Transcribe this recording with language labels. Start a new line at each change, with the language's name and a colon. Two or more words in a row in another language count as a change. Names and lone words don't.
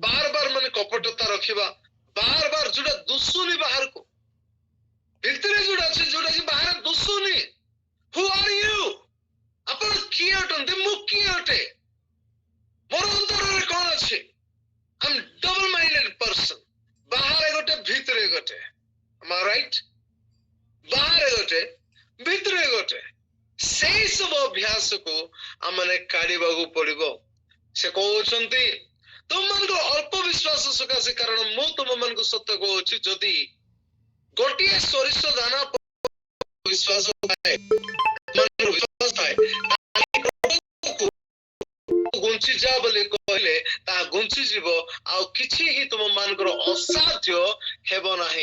Odia: ବାର ମାନେ କପଟତା ରଖିବା, ବାର ଯୋଉଟା ଦୁଶୁନି ବାହାରକୁ, ଭିତରେ ଯୋଉଟା ଅଛି, ଯୋଉଟା କି ବାହାରେ ଦୁଶୁନି।
English: who are you?
Odia: ଆପଣ କିଏ ଅଟନ୍ତି? ମୁଁ କିଏ ଅଟେ? ମୋର ଅନ୍ତରରେ କଣ ଅଛି?
English: I am double minded person.
Odia: ବାହାରେ ଗୋଟେ, ଭିତରେ ଗୋଟେ।
English: am I right?
Odia: ବାହାରେ ଗୋଟେ, ଭିତରେ ଗୋଟେ। ସେଇ ସବୁ ଅଭ୍ୟାସକୁ ଆମମାନେ କାଢିବାକୁ ପଡିବ। ସେ କହୁଛନ୍ତି ତୁମମାନଙ୍କ ଅଳ୍ପ ବିଶ୍ୱାସ ସକାଶେ, କାରଣ ମୁଁ ତୁମମାନଙ୍କୁ ସତ୍ୟ କହୁଛି, ଯଦି ଗୋଟିଏ ସୋରିଷ ଦାନା ବିଶ୍ୱାସ ଥାଏ, ଗୁଞ୍ଚି ଯା ବୋଲି କହିଲେ ତାହା ଗୁଞ୍ଚି ଯିବ, ଆଉ କିଛି ହିଁ ତୁମ ମାନଙ୍କର ଅସାଧ୍ୟ ହେବ ନାହିଁ।